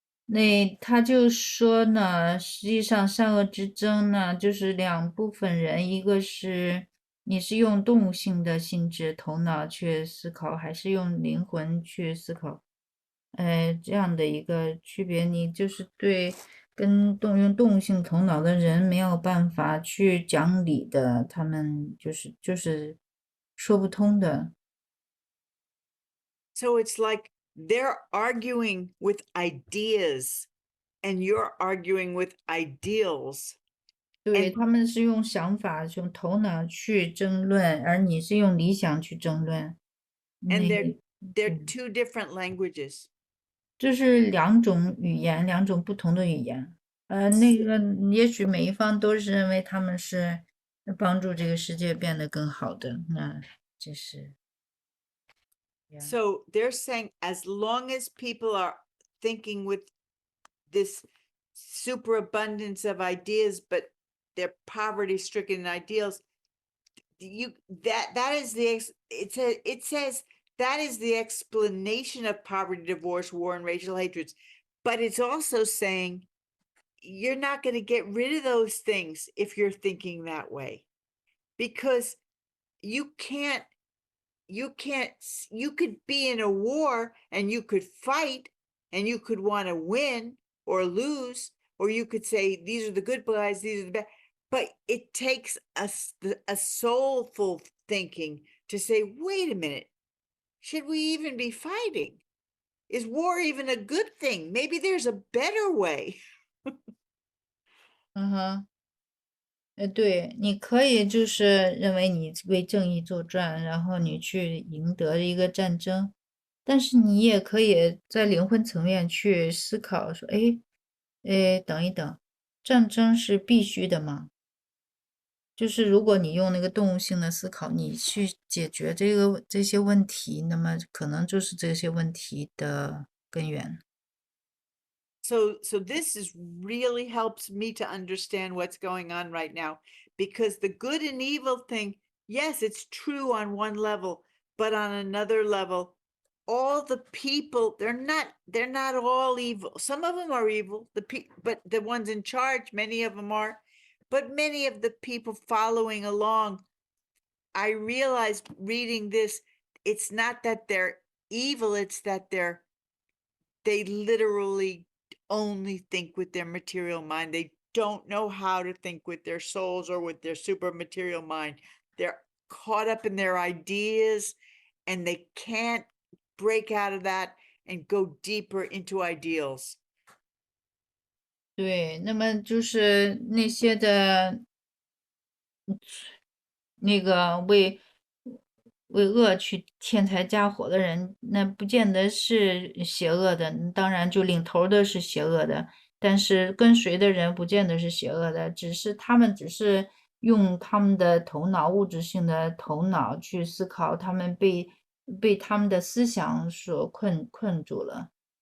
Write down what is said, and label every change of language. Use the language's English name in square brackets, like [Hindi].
[Chinese] 那他就说呢，实际上善恶之争呢，就是两部分人，一个是你是用动物性的性质头脑去思考，还是用灵魂去思考，这样的一个区别，你就是对跟用动物性头脑的人没有办法去讲理的，他们就是说不通的。 [English] So it's like they're arguing with ideas and you're arguing with ideals. [Chinese] 对，他们是用想法、用头脑去争论，而你是用理想去争论。 [English] And [Chinese] 那 [English] they're two different languages. [Chinese] 这是两种语言，两种不同的语言。那个也许每一方都是认为他们是帮助这个世界变得更好的，那这是。 [English] So they're saying, as long as people are thinking with this superabundance of ideas, but their poverty-stricken ideals, that is it says that is the explanation of poverty, divorce, war, and racial hatreds. But it's also saying you're not going to get rid of those things if you're thinking that way, because you could be in a war and you could fight and you could want to win or lose, or you could say these are the good guys, these are the bad. But it takes a soulful thinking to say, wait a minute, should we even be fighting? Is war even a good thing? Maybe there's a better way. [Chinese] 嗯哼，对，你可以就是认为你为正义作战，然后你去赢得一个战争，但是你也可以在灵魂层面去思考说，等一等，战争是必须的吗？就是如果你用那个动物性的思考，你去解决这些问题，那么可能就是这些问题的根源。 [English] So this is really helps me to understand what's going on right now, because the good and evil thing, yes, it's true on one level, but on another level, all the people, they're not all evil. Some of them are evil, but the ones in charge, many of them are, but many of the people following along, I realized reading this, it's not that they're evil, it's that they literally only think with their material mind. They don't know how to think with their souls or with their super material mind. They're caught up in their ideas and they can't break out of that and go deeper into ideals. [Chinese] 对，那么就是那些的，那个为恶去添柴加火的人，那不见得是邪恶的，当然就领头的是邪恶的，但是跟随的人不见得是邪恶的，他们只是用他们的头脑，物质性的头脑去思考，他们被他们的思想所困住了。